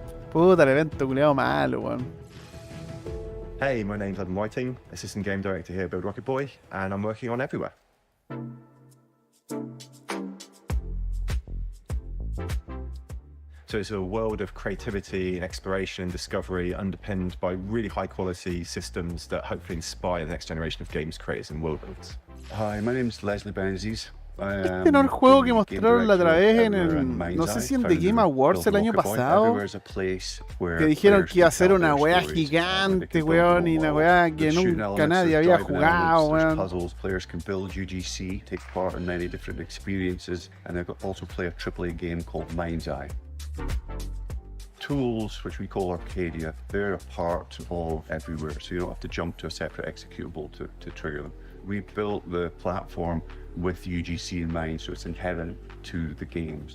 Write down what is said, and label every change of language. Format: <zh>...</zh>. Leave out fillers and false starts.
<es>Puta, el evento culiado malo, weón.</es> <en>Hey, my name's Adam Whiting, Assistant Game Director here at Build Rocket Boy, and I'm working on Everywhere. So it's a world of creativity and exploration and discovery underpinned by really high quality systems that hopefully inspire the next generation of games creators and world builders. Hi, my name's Leslie Benzies.</en> <es>Este no es el juego que mostraron la otra vez en el, no sé si en The Game Awards el año pasado, que dijeron que iba a ser una wea gigante, weón, y una wea que nunca nadie había jugado, weón.</es> <en>Players can build UGC, take part in many different experiences, and they also play a AAA game called Mind's Eye. Tools, which we call Arcadia, they're a part of Everywhere, so you don't have to jump to a separate executable to trigger them. We built the platform with UGC in mind, so it's inherent to the games.</en>